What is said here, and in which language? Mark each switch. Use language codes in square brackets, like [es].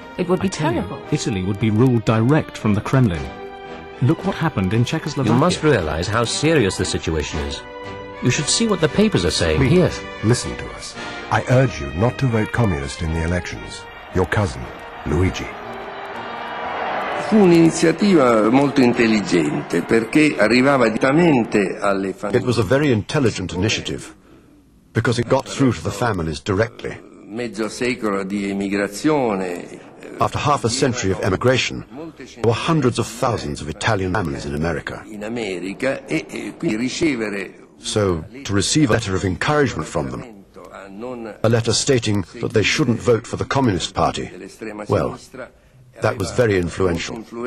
[en] It would be terrible. Italy would be ruled direct from the Kremlin. Look what happened in Czechoslovakia. You must realize how serious the situation is. You should see what the papers are saying. Please, here. Listen to us. I urge you not to vote communist in the elections. Your cousin, Luigi. [it] Fu un'iniziativa molto intelligente perché arrivava direttamente alle famiglie. [en] It was a very intelligent initiative because it got through to the families directly. [it] Mezzo secolo di emigrazione. [en] After half a century of emigration, there were hundreds of thousands of Italian families in America. [it] In America e quindi ricevere. [en] So, to receive a letter of encouragement from them, a letter stating that they shouldn't vote for the Communist Party, well, that was very influential.